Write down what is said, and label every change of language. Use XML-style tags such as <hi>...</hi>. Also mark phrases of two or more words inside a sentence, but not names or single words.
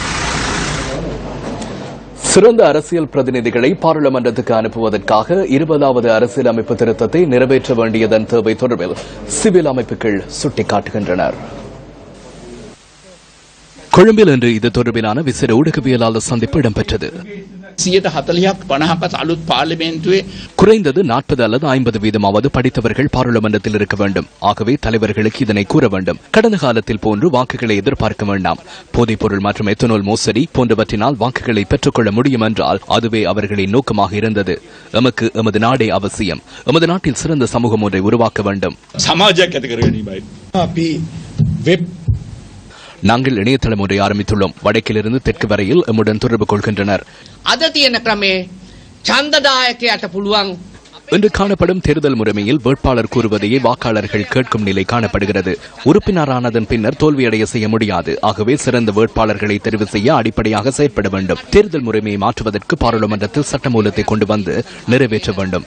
<ta>சிறந்த அரசியல் பிரதிநிதிகளை பாராளுமன்றத்துக்கு அனுப்புவதற்காக 20வது அரசியலமைப்பு திருத்தத்தை நிறைவேற்ற வேண்டியதன் தேவை தொடர்பில் சிவில் அமைப்புகள் சுட்டிக்காட்டுகின்றனர். கொழும்பில் இன்று இது தொடர்பிலான விசேட ஊடகவியலாளர் சந்திப்பு இடம்பெற்றது.</ta> <si>140-50ක් අලුත් පාර්ලිමේන්තුවේ</si> <ta>குறைந்தது 40 அல்லது 50% படித்தவர்கள் பாராளுமன்றத்தில் இருக்க வேண்டும். ஆகவே தலைவர்களுக்கு இதனை கூற வேண்டும். கடந்த காலத்தில் போன்று வாக்குகளை எதிர்பார்க்க வேண்டாம். போதைப்பொருள் மற்றும் எத்தனால் மோசடி போன்றவற்றினால் வாக்குகளை பெற்றுக்கொள்ள முடியும் என்றால் அதுவே அவர்களின் நோக்கமாக இருந்தது. எமக்கு எமது நாடே அவசியம். எமது நாட்டில் சிறந்த சமூகம் ஒன்றை உருவாக்க வேண்டும்.</ta> <si>සමාජයක් ඇති කර ගැනීමයි. අපි වෙබ්</si> <ta>நாங்கள் இணையதளம் ஒன்றை ஆரம்பித்துள்ளோம். வடக்கிலிருந்து தெற்கு வரையில் எம்முடன் தொடர்பு கொள்கின்றனர்.</ta> <si>අද තියෙන ක්‍රමේ ඡන්දදායකයට පුළුවන්</si> <ta>இன்று காணப்படும் தேர்தல் முறைமையில் வேட்பாளர் கூறுவதையே வாக்காளர்கள் கேட்கும் நிலை காணப்படுகிறது. உறுப்பினரானதன் பின்னர் தோல்வியடைய செய்ய முடியாது. ஆகவே சிறந்த வேட்பாளர்களை தெரிவு செய்ய அடிப்படையாக செயற்பட வேண்டும். தேர்தல் முறைமையை மாற்றுவதற்கு பாராளுமன்றத்தில் சட்டமூலத்தை கொண்டு வந்து நிறைவேற்ற வேண்டும்.</ta>